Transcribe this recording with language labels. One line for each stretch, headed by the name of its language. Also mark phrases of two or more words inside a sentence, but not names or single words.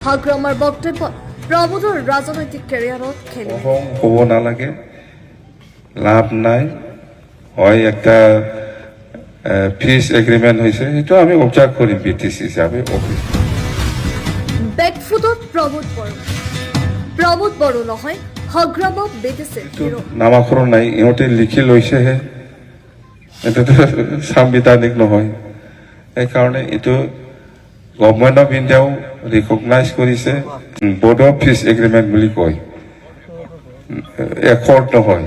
Assamese: হাগ্ৰামাৰ বক্তব্য প্ৰমোদৰ ৰাজনৈতিক কেৰিয়াৰত খেলি হ'ব নালাগে, লাভ নাই।
Bangla: হয় একটা
English: peace agreement
Bangla: হয়েছে, সেইটো আমি অবজার্ভ করি বিটিসি হিসাবে অফিস।
Assamese: বেকফুটত প্ৰমোদ বড়ো নহয় হাগ্ৰামা বেটিছে নামাকৰণ নাই, ইহঁতে লিখি লৈছেহে, এইটোতো সাংবিধানিক নহয়। সেইকাৰণে এইটো গভৰ্ণমেণ্ট অফ ইণ্ডিয়াও ৰিকগনাইজ কৰিছে,
English: board of peace agreement
Assamese: বুলি কয়, একৰ্ড নহয়।